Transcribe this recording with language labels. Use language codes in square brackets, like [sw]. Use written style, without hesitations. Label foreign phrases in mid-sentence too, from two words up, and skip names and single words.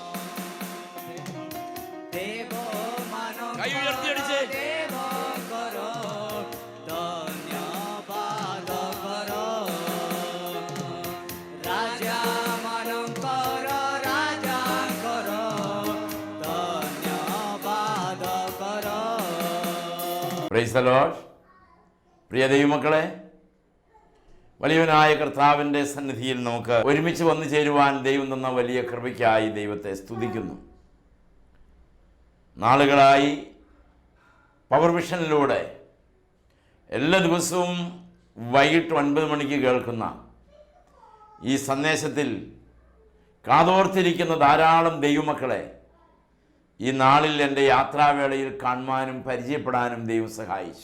[or] ଦେବ ମାନଙ୍କର ଦେବଙ୍କର ଧନ୍ୟବାଦ କର, ରାଜା ମାନଙ୍କର ରାଜାଙ୍କର ଧନ୍ୟବାଦ କର। [en] Praise the Lord. [ml] പ്രിയ ദൈവമക്കളെ, വലിയവനായ കർത്താവിൻ്റെ സന്നിധിയിൽ നമുക്ക് ഒരുമിച്ച് വന്നു ചേരുവാൻ ദൈവം തന്ന വലിയ കൃപയ്ക്കായി ദൈവത്തെ സ്തുതിക്കുന്നു. നാളുകളായി പവർ വിഷനിലൂടെ എല്ലാ ദിവസവും വൈകിട്ട് 9 മണിക്ക് കേൾക്കുന്ന ഈ സന്ദേശത്തിൽ കാതോർത്തിരിക്കുന്ന ധാരാളം ദൈവമക്കളെ ഈ നാളിൽ എൻ്റെ യാത്രാവേളയിൽ കാണുവാനും പരിചയപ്പെടാനും ദൈവം സഹായിച്ചു.